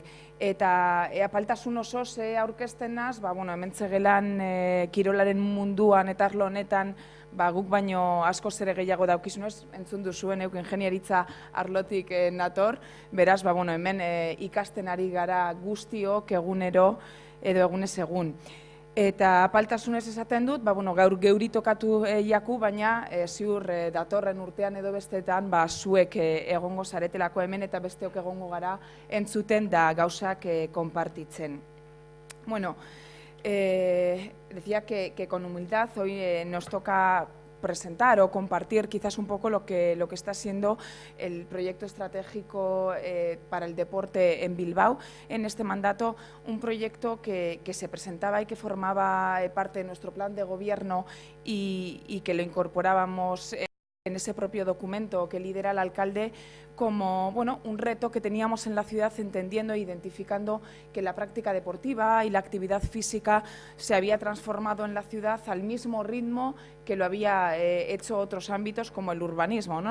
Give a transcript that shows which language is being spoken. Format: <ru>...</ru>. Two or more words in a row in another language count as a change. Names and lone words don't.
<eu>Eta apaltasun oso ze aurkezten naz, hemen zegelan kirolaren munduan eta arlo honetan guk baino asko zere gehiago daukizunez, entzun duzuen euk ingeniaritza arlotik nator, beraz, hemen ikasten ari gara guztiok egunero edo egunez egun. Eta apaltasunez esaten dut, gaur geuri tokatu jaku, baina ziur datorren urtean edo bestetan zuek egongo zaretelako hemen eta besteok egongo gara entzuten da gauzak konpartitzen.</eu> <es>Bueno, decía que con humildad hoy nos toca presentar o compartir quizás un poco lo que está siendo el proyecto estratégico para el deporte en Bilbao. En este mandato, un proyecto que se presentaba y que formaba parte de nuestro plan de gobierno y que lo incorporábamos en ese propio documento que lidera el alcalde como un reto que teníamos en la ciudad, entendiendo e identificando que la práctica deportiva y la actividad física se había transformado en la ciudad al mismo ritmo que lo había hecho otros ámbitos como el urbanismo, ¿no?</es>